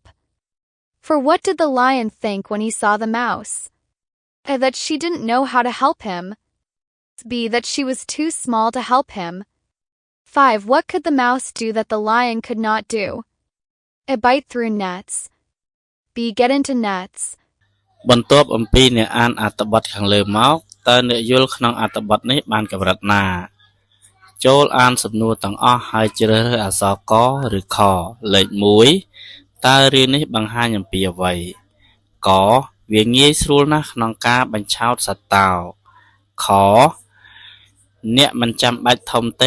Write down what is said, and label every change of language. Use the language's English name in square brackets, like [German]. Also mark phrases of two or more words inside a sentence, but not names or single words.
[English] For what did the lion think when he saw the mouse? A. That she didn't know how to help him. B. That she was too small to help him. 5. What could the mouse do that the lion could not do? A. Bite through nets. B. Get into nets. [Khmer] បន្ទាប់អំពីអ្នកអានអត្ថបទខាងលើមកតើអ្នកយល់ក្នុងអត្ថបទនេះបានកម្រិតណាចូលអានសំណួរទាំងអស់ហើយជ្រើសរើសអក្សរកឬខលេខ1តើរឿងនេះបង្ហាញអំពីអ្វីកវាងាយស្រួលណាស់ក្នុងការបញ្ឆោតសត្វតោខអ្នកមិនចាំបាច់ធំទេ